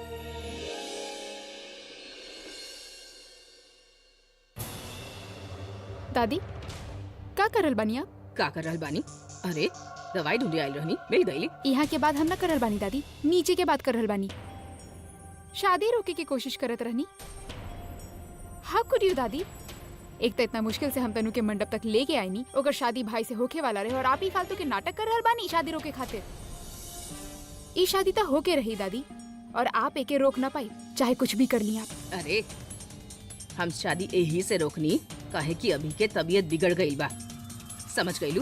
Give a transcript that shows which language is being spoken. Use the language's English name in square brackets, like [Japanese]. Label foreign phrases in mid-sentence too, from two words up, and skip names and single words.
[Bhojpuri] दादी का करल बानी आप? का कर रहल बानी? अरे दवाई ढूंढे आइल रहनी, मिल गई। यहाँ के बाद हम ना करल बानी दादी, नीचे के बाद करल बानी। शादी रोके की कोशिश करत रहनी। [English] How could you दादी? [Bhojpuri] एक तो इतना मुश्किल से हम तनु के मंडप तक लेके आई नी, ओकर शादी भाई से होके वाला रहे और आप ही फालतू के नाटक कर रहल बानी शादी रोके खातिर। ई शादी तो होके रही दादी, और आप एके रोक ना पाई, चाहे कुछ भी कर ली आप। अरे हम शादी यही से रोकनी, काहे कि अभी के तबीयत बिगड़ गई बा, समझ गईलू।